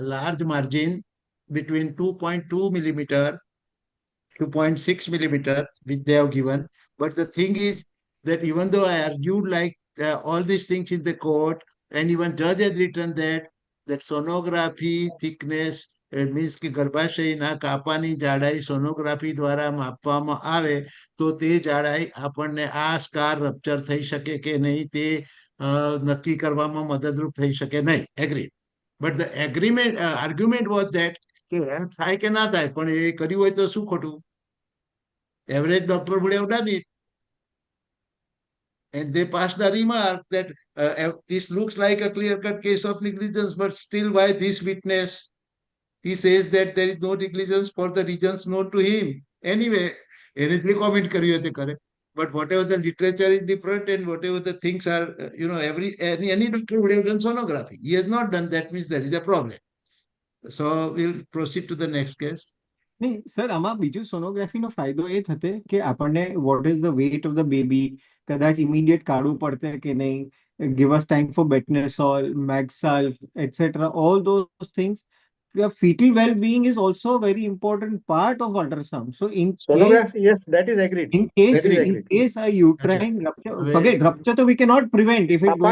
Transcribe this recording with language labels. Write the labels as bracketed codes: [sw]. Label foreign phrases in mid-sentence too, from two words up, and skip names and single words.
[en] large margin between 2.2 millimeter to 0.6 millimeter, which they have given. But the thing is that even though I argued like all these things in the court, and even judge has written that sonography thickness means [gu] કે ગર્ભાશયના કાપાની જાડાઈ સોનોગ્રાફી દ્વારા માપવામાં આવે તો તે જાડાઈ આપણને આ સ્કાર રપ્ચર થઈ શકે કે નહીં તે નક્કી કરવામાં મદદરૂપ થઈ શકે નહીં. એગ્રીડ. [en] but the agreement argument was that [gu] કે એમ થાય કે ના થાય, પણ એ કર્યું હોય તો શું ખોટું? [en] Average doctor would have done it. And they passed the remark that this looks like a clear-cut case of negligence, but still why this witness? He says that there is no negligence for the reasons known to him. Anyway, any comment [gu] કરીએ તે કરે. [en] But whatever the literature is different and whatever the things are, any doctor would have done sonography. He has not done that, means there is a problem. So we'll proceed to the next case. [gu] નહીં સર, આમાં બીજું સોનોગ્રાફીનો ફાયદો એ થતે કે આપણને [en] what is the weight of the baby [gu] કદાચ ઇમિડિયેટ કાઢવું પડતે કે નહીં, [en] give us time for betamethasone, Magsalv, etc. All those things. The fetal well-being is also a very important part of ultrasound. So in Sonography, yes, that is agreed. In case a uterine rupture, forget rupture, so we cannot prevent if it's going